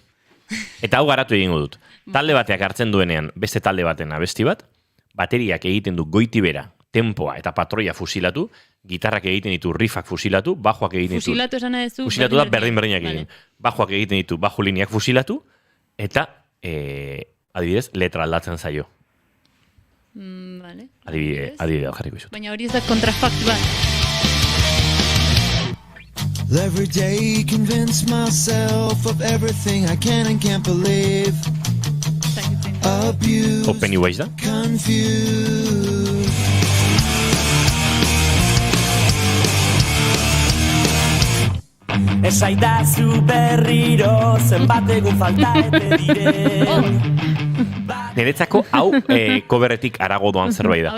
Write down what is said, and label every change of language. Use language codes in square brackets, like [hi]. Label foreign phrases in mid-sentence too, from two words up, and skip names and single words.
[eu] Eta hau garatu egingo dut. Talde bateak hartzen duenean beste talde baten abesti bat, bateriak egiten du goitibera, tempoa eta patroia fusilatu, gitarrak egiten ditu riffak fusilatu, bajoak egiten ditu... Fusilatu esan edezu... Fusilatu da berdin-berdinak egin. Bajoak egiten ditu, bajo lineak fusilatu, eta, adibidez, letra aldatzen zaio. Vale. Adibidea jarriko izut. Baina hori ez da kontrafakt bat. [en] Every day convince myself of everything I can and can't believe. [eu] Pennywise da? Esaidazu berriro zenbat egun falta ete dire. Niretzako hau coverretik harago doan zerbait da.